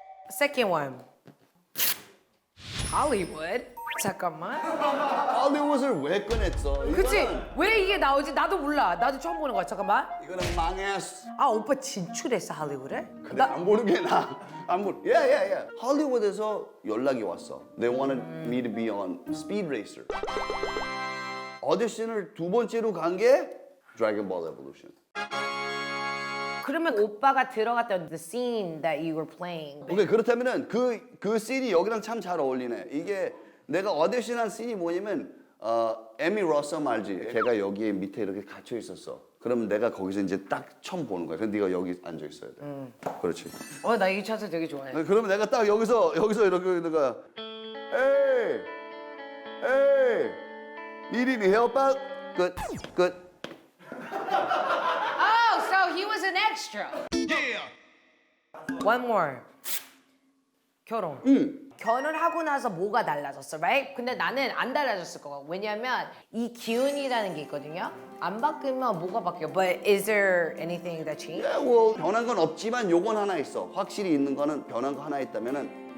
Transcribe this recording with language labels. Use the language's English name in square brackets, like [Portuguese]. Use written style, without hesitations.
[English] Second one. Hollywood. [Korean] 잠깐만. 할리우드를 왜 꺼냈어? 그치? 왜 이게 나오지? 나도 몰라. 나도 처음 보는 거야. 잠깐만. 이거는 망했어. 오빠 진출했어 할리우드에? 그래 안 보는 게 나. 안 보. 야. 할리우드에서 연락이 왔어. [English] They wanted me to be on Speed Racer. [Korean] 오디션을 두 번째로 간 게 Dragon Ball Evolution. 그러면 오빠가 들어갔던 [English] the scene that you were playing. [Korean] 오케이 그렇다면은 그 씬이 여기랑 참 잘 어울리네. 이게 내가 오디션한 씬이 뭐냐면 에미 러썸 알지? 걔가 여기 밑에 이렇게 갇혀 있었어. 그러면 내가 거기서 이제 딱 처음 보는 거야. 근데 네가 여기 앉아 있어야 돼. 그렇지. 나 이 차트 되게 좋아해. 그러면 내가 딱 여기서 이렇게 내가 에이 이름이 헤어빠 끝. [English] Oh, so he was an extra. Yeah. One more. [Korean] 결혼. 결혼하고 나서 뭐가 달라졌어, right? 근데 나는 안 달라졌을 거야. 왜냐면 이 기운이라는 게 있거든요. 안 바뀌면 뭐가 바뀌어? [English] But is there anything that changed? [Korean] 변한 건 없지만 요건 하나 있어. 확실히 있는 거는 변한 거 하나 있다면은